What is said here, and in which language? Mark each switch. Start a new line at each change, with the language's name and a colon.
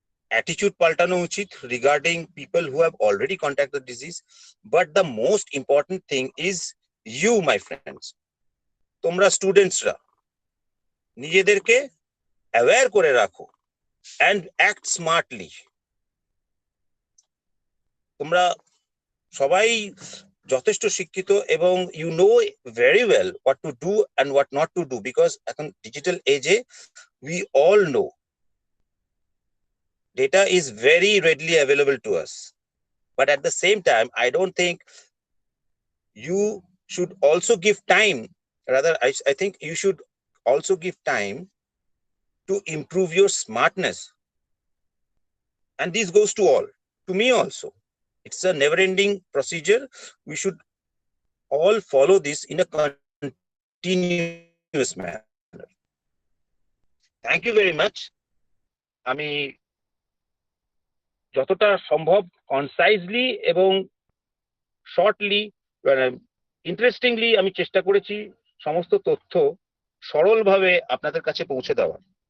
English: attitude
Bangla: পাল্টানো উচিত
English: regarding people who have already contact the disease, but the most important thing is you my friends,
Bangla: তোমরা স্টুডেন্টসরা নিজেদেরকে aware করে রাখো
English: And act smartly.
Bangla: তোমরা সবাই যথেষ্ট শিক্ষিত এবং
English: you know very well what to do and what not to do, because
Bangla: এখন
English: Digital এজে we all know data is very readily available to us. But at the same time, I don't think you should also give time. Rather, I think you should also give time to improve your smartness. And this goes to all, to me also. It's a never-ending procedure. We should all follow this in a continuous manner. Thank you very much.
Bangla: আমি যতটা সম্ভব কনসাইজলি এবং shortly interestingly আমি চেষ্টা করেছি সমস্ত তথ্য সরলভাবে আপনাদের কাছে পৌঁছে দেওয়ার।